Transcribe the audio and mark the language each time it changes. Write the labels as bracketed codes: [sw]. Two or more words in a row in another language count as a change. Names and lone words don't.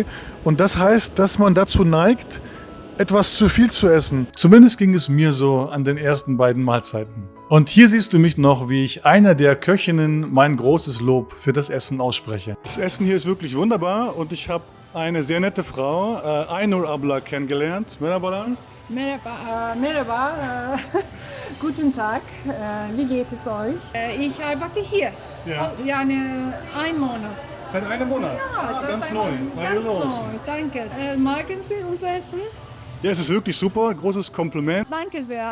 [de] Und das heißt, dass man dazu neigt, etwas zu viel zu essen. Zumindest ging es mir so an den ersten beiden Mahlzeiten. Und hier siehst du mich noch, wie ich einer der Köchinnen mein großes Lob für das Essen ausspreche. Das Essen hier ist wirklich wunderbar und ich habe eine sehr nette Frau, Aynur Abla, kennengelernt. [tr] Merhabalar. Merhaba, [de] guten Tag, wie geht es euch? Ich arbeite hier, Ja. yani ein Monat. Seit einem Monat? Ja, seit ganz einem neu. Monat. Ganz neu, danke. Mögen Sie unser Essen? Ja, es ist wirklich super, großes Kompliment. Danke sehr.